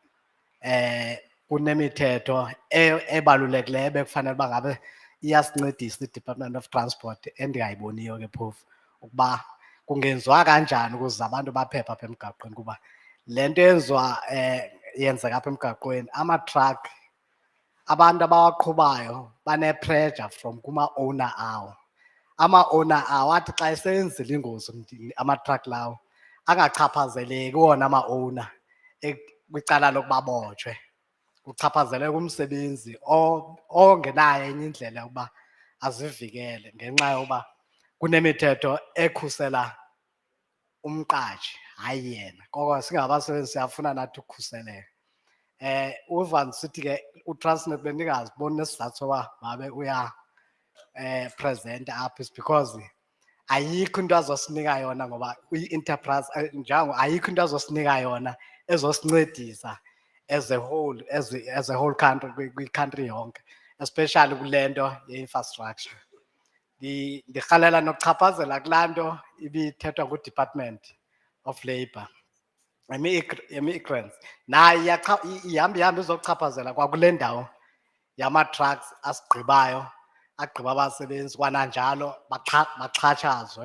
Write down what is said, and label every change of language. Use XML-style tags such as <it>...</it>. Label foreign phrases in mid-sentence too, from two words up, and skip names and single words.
<xh>Kunemithetho ebalulekileyo bekufanele uba ngabe iyasincedisa i-Department of Transport endingayiboniyo ke phofu ukuba kungenziwa kanjani ukuze abantu baphephe apha emgaqweni, kuba le nto yenzeka apha emgaqweni ama-truck abantu abawaqhubayo bane-</xh> <en>pressure from</en> <xh>kuma-owner awo. Ama-owner awo athi xa esenzile ingozi ama-truck lawo angachaphazeleki wona ama-owner kwicala lokuba botshwe, kuchaphazeleka umsebenzi ongenayo enye indlela yokuba azivikele ngenxa yokuba kunemithetho ekhusela umqashi hayi yena. Koko singabasebenzi siyafuna nathi ukukhuseleka. Uva ndisithi ke uTransnet bendingaziboni nesizathu soba mabe presenta apha</xh> <en>is because</en> <xh>ayikho into azosinika yona, ngoba i-enterprise njango ayikho into azosinika yona ezosincedisa</xh> <en>as a whole country,</en> <xh>kwi-country yonke, especially kule nto ye-infrastructure. Ndirhalela nokuchaphazela kulaa nto ibithethwa nguDepartment of Labour, emi-migrants nayo ihamba izochaphazela kwakule ndawo yama-trucks asigqibayo, agqiba abasebenzi kwananjalo baxhatshazwe.</xh>